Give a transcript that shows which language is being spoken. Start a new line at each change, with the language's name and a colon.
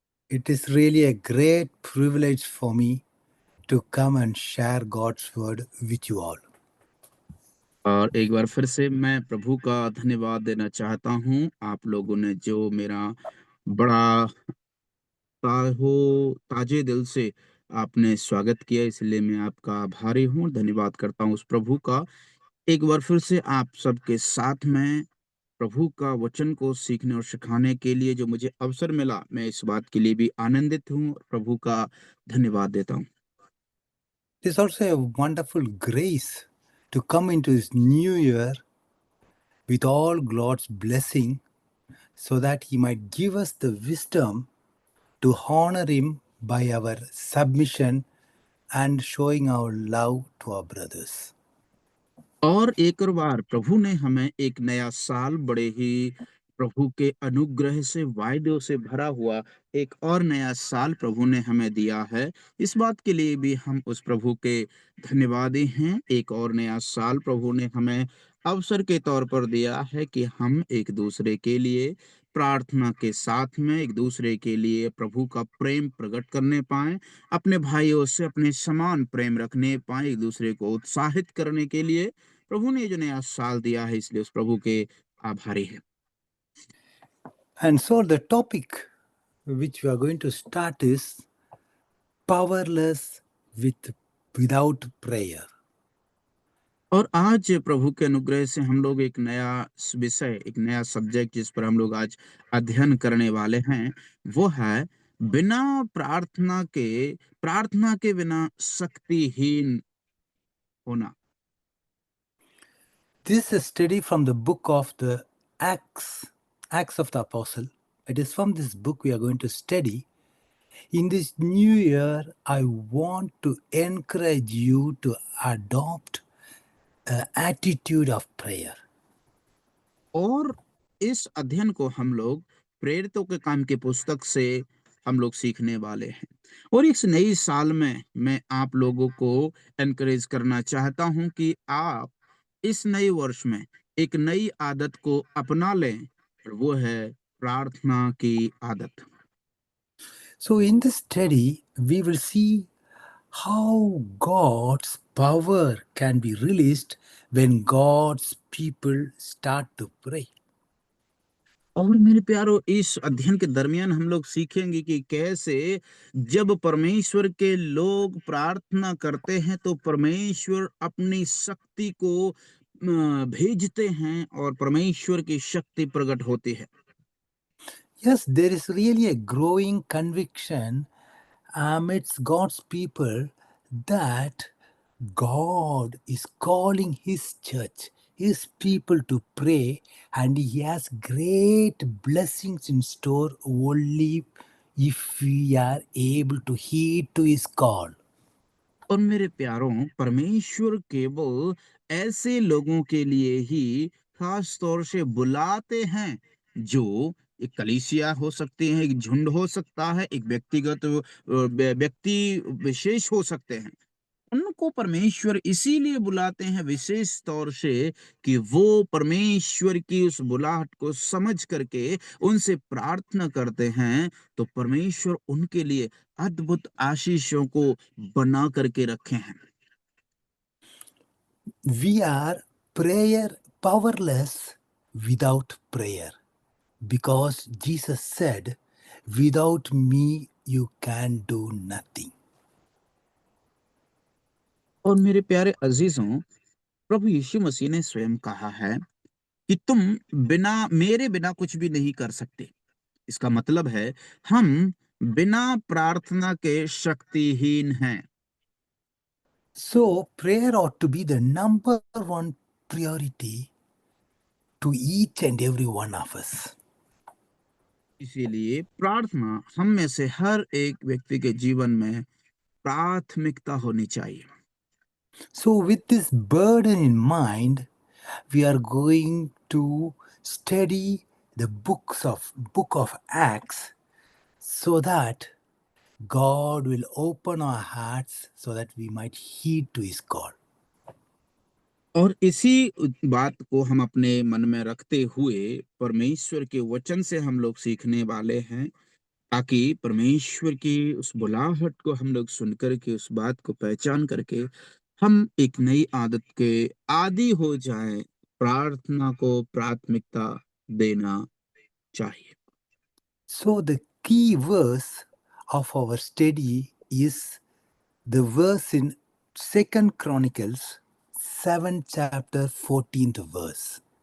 English: It is really a great privilege for me to come and share God's word with you all.
Hindi: और एक बार फिर से मैं प्रभु का धन्यवाद देना चाहता हूँ। आप लोगों ने जो मेरा बड़ा ताजे दिल से आपने स्वागत किया, इसलिए मैं आपका आभारी हूँ। धन्यवाद करता हूँ उस प्रभु का। एक बार फिर से आप सबके साथ में प्रभु का वचन को सीखने और सिखाने के लिए जो मुझे अवसर मिला, मैं इस बात के लिए भी आनंदित हूँ और प्रभु का धन्यवाद देता हूँ।
English: It is also a wonderful grace to come into this new year with all God's blessing so that He might give us the wisdom to honor Him by our submission and showing our love to our brothers.
Hindi: और एक और बार प्रभु ने हमें एक नया साल बड़े ही प्रभु के अनुग्रह से, वायदों से भरा हुआ एक और नया साल प्रभु ने हमें दिया है। इस बात के लिए भी हम उस प्रभु के धन्यवादी हैं। एक और नया साल प्रभु ने हमें अवसर के तौर पर दिया है कि हम एक दूसरे के लिए प्रार्थना के साथ में एक दूसरे के लिए प्रभु का प्रेम प्रकट करने पाएं, अपने भाइयों से अपने समान प्रेम रखने पाएं, एक दूसरे को उत्साहित करने के लिए प्रभु ने जो नया साल दिया है, इसलिए उस प्रभु के आभारी है।
English: And so the topic which we are going to start is powerless without prayer.
Hindi: और आज प्रभु के अनुग्रह से हम लोग एक नया विषय, एक नया सब्जेक्ट जिस पर हम लोग आज अध्ययन करने वाले हैं, वो है बिना प्रार्थना के बिना शक्तिहीन होना।
English: This is a study from the book of the Acts of the Apostle. It is from this book we are going to study. In this new year, I want to encourage you to adopt an attitude of prayer.
Hindi: और इस अध्ययन को हम लोग प्रेरितों के काम की पुस्तक से हम लोग सीखने वाले हैं। और इस नई साल में मैं आप लोगों को एनकरेज करना चाहता हूं कि आप इस नए वर्ष में एक नई आदत को अपना लें, और वो है प्रार्थना की आदत।
English: So, in this study, we will see how God's power can be released when God's people start to pray.
Hindi: और मेरे प्यारो, इस अध्ययन के दरमियान हम लोग सीखेंगे कि कैसे जब परमेश्वर के लोग प्रार्थना करते हैं तो परमेश्वर अपनी शक्ति को भेजते हैं और परमेश्वर की शक्ति प्रकट होती है।
English: Yes, there is really a growing conviction amidst God's people that God is calling His church, His people to pray, and He has great blessings in store only if we are able to heed to His call.
Hindi: और मेरे प्यारों, परमेश्वर केवल ऐसे लोगों के लिए ही खास तौर से बुलाते हैं जो एक कलीसिया हो सकती है, एक झुंड हो सकता है, एक व्यक्तिगत व्यक्ति विशेष हो सकते हैं। उनको परमेश्वर इसीलिए बुलाते हैं विशेष तौर से कि वो परमेश्वर की उस बुलाहट को समझ करके उनसे प्रार्थना करते हैं, तो परमेश्वर उनके लिए अद्भुत आशीषों को बना करके रखे हैं।
English: We are prayer powerless without prayer because Jesus said, without me you can do nothing.
Hindi: और मेरे प्यारे अजीजों, प्रभु यीशु मसीह ने स्वयं कहा है कि तुम मेरे बिना कुछ भी नहीं कर सकते। इसका मतलब है हम बिना प्रार्थना के शक्तिहीन हैं।
English: So, prayer ought to be the number one priority to each and every one of us.
Hindi: इसीलिए प्रार्थना हम में से हर एक व्यक्ति के जीवन में प्राथमिकता होनी चाहिए।
English: So, with this burden in mind, we are going to study the book of Acts so that God will open our hearts so that we might heed to His call.
Hindi: और इसी बात को हम अपने मन में रखते हुए परमेश्वर के वचन से हम लोग सीखने वाले हैं, ताकि परमेश्वर की उस बुलाहट को हम लोग सुन कर के उस बात को पहचान करके हम एक नई आदत के आदी हो जाएं। प्रार्थना को प्राथमिकता देना चाहिए।
English: So, the key verse of our study is the verse in Second Chronicles 7 chapter 14th verse.